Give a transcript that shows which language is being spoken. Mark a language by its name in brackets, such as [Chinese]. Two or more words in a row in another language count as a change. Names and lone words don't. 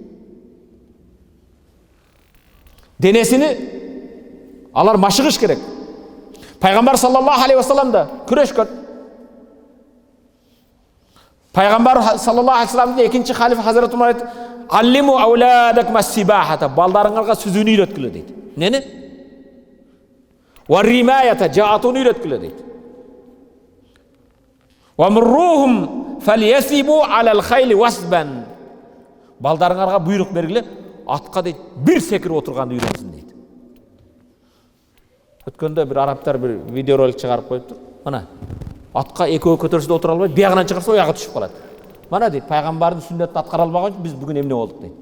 [Kyrgyz] Денесини алар машыгыш керек. Пайгамбар [Arabic] صلى الله عليه وسلم [Kyrgyz] да күрөшкөн. Пайгамбар [Arabic] صلى الله عليه وسلم [Kyrgyz] экинчи халифа Хазрат Умар айтты: [Arabic] "علموا أولادكم السباحة", [Kyrgyz] балдарыңарга сүзүүнү үйрөткүлө дейт. Эмнени? [Arabic] والرماية, [Kyrgyz] жаатууну үйрөткүлө дейт. [Arabic] ومروهم فليثبوا على الخيل وثبا. [Kyrgyz] Балдарыңарга буйрук бергиле, атка дейт, бир секирип отурганды үйрөтсүн дейт. Өткөндө бир арабтар бир видеоролик чыгарып коюптур. Мына, атка экөө көтөрсө да отура албай, биягынан чыгарса оягы түшүп калат. Мана дейт, пайгамбардын сүннөтүн аткара албаган үчүн биз бүгүн эмне болдук дейт.